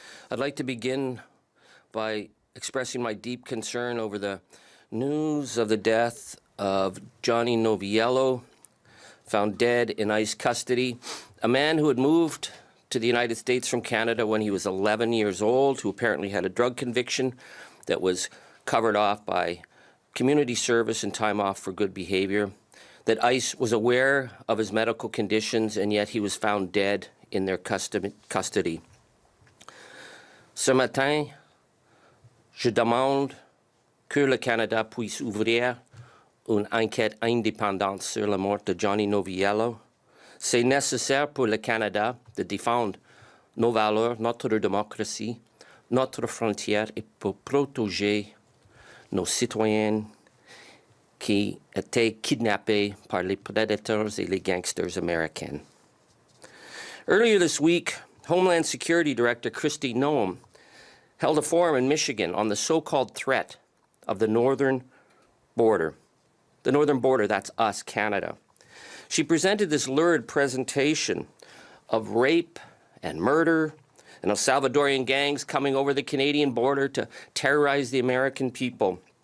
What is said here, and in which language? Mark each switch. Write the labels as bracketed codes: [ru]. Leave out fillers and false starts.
[en] I'd like to begin by expressing my deep concern over the news of the death of Johnny Noviello, found dead in ICE custody, a man who had moved to the United States from Canada when he was 11 years old, who apparently had a drug conviction that was covered off by community service and time off for good behavior, that ICE was aware of his medical conditions, and yet he was found dead in their custody. [fr] Ce matin, je demande que le Canada puisse ouvrir une enquête indépendante sur la mort de Johnny Noviello. C'est nécessaire pour le Canada de défendre nos valeurs, notre démocratie, notre frontière et pour protéger nos citoyens qui étaient kidnappés par les predators et les gangsters américains. [en] Earlier this week, Homeland Security Director Kristi Noem held a forum in Michigan on the so-called threat of the northern border. The northern border, that's us, Canada. She presented this lurid presentation of rape and murder and of Salvadorian gangs coming over the Canadian border to terrorize the American people.